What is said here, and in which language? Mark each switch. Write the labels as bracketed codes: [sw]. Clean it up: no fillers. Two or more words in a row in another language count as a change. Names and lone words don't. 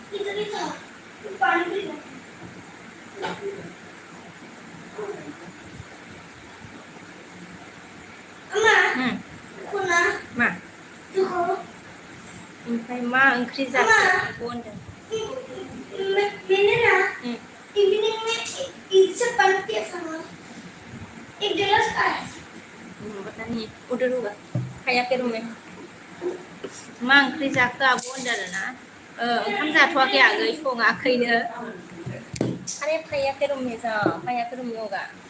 [brx] मा ओमफ्राय मा ओंख्रि जाखो बेखौ होनदों [hi] मैंने ना इवनिंग में इससे पानी पिया था ना एक गिलास खाया पता नहीं उधर होगा [brx] खायाखै रुमे मा ओंख्रि जाखो आब' होनदों आरोना ओंखाम जाथ'वाखै आगै सङाखैनो अरे खायाखै रुमे जा खायाखै रुमे होगा